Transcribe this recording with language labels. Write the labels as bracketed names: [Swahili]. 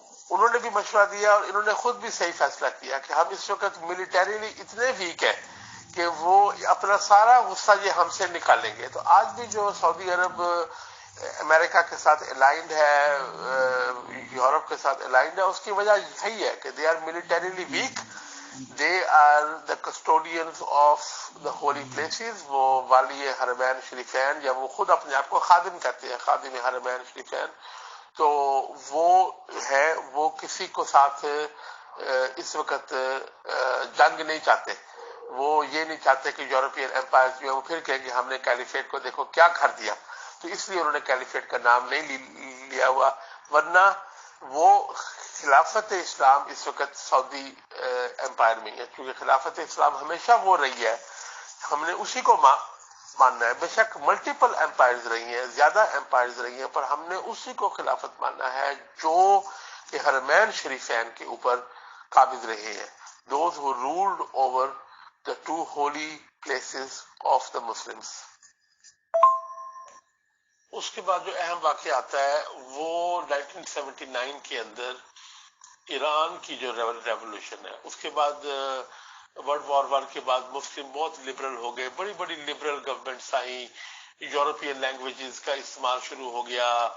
[Urdu] انہوں نے بھی مشورہ دیا اور انہوں نے خود بھی صحیح فیصلہ کیا کہ ہم اس وقت ملیٹریلی اتنے ویک ہیں کہ وہ اپنا سارا غصہ یہ ہم سے نکالیں گے. تو آج بھی جو سعودی عرب امریکہ کے ساتھ الائنڈ ہے، یورپ کے ساتھ الائنڈ ہے، اس کی وجہ یہی ہے کہ [English] They are militarily weak. They are the custodians of the holy places. [Urdu] وہ والی حرمین شریفین، یا وہ خود اپنے آپ کو خادم کہتے ہیں، خادم حرمین شریفین. تو وہ کسی کو ساتھ اس وقت جنگ نہیں چاہتے. وہ یہ نہیں چاہتے کہ یورپین امپائر جو ہے وہ پھر کہیں گے ہم نے کیلیفیٹ کو دیکھو کیا کر دیا. تو اس لیے انہوں نے کیلیفیٹ کا نام نہیں لیا ہوا. ورنہ وہ خلافت اسلام اس وقت سعودی امپائر میں ہے، کیونکہ خلافت اسلام ہمیشہ وہ رہی ہے، ہم نے اسی کو ماننا ہے. بے شک ملٹیپل امپائرز رہی ہیں، زیادہ امپائرز رہی ہیں، پر ہم نے اسی کو خلافت ماننا ہے جو کہ حرمین شریفین کے اوپر قابض رہے ہیں. [English] Those who ruled over the two holy places of the Muslims. [Urdu] اس کے بعد جو اہم واقعہ آتا ہے وہ 1979 کے اندر ایران کی جو ریولوشن ہے. اس کے بعد ورلڈ وار 1 کے بعد مسلم بہت لبرل ہو گئے، بڑی بڑی لبرل گورنمنٹس آئیں، یورپین لینگویجز کا استعمال شروع ہو گیا.